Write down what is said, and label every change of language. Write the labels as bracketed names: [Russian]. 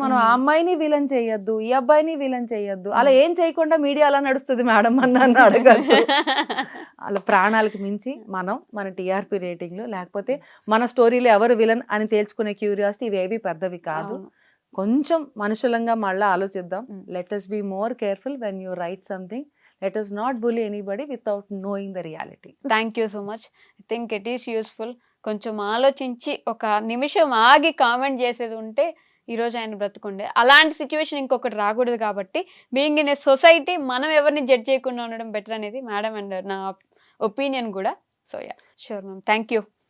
[Telugu] మనం ఆ అమ్మాయిని విలన్ చేయొద్దు, ఈ అబ్బాయిని విలన్ చేయొద్దు. అలా ఏం చేయకుండా మీడియా అలా నడుస్తుంది మేడం అని నన్ను అడగద్దు. అలా ప్రాణాలకు మించి మనం మన టీఆర్పీ రేటింగ్లు, లేకపోతే మన స్టోరీలో ఎవరు విలన్ అని తేల్చుకునే క్యూరియాసిటీ ఇవేవి పెద్దవి కాదు. కొంచెం మనుషులంగా మళ్ళీ ఆలోచిద్దాం. [English] Let us be more careful when you write something. Let us not bully anybody without knowing the reality. Thank you so much. I think it is useful. [Telugu] కొంచెం ఆలోచించి ఒక నిమిషం ఆగి కామెంట్ చేసేది ఉంటే ఈరోజు ఆయన బ్రతుకుండే. అలాంటి సిచ్యువేషన్ ఇంకొకటి రాకూడదు కాబట్టి [English] being in a society [Telugu] మనం ఎవరిని జడ్జ్ చేయకుండా ఉండడం బెటర్ అనేది మేడం అండ్ నా ఒపీనియన్ కూడా. [English] So yeah, sure ma'am. Thank you.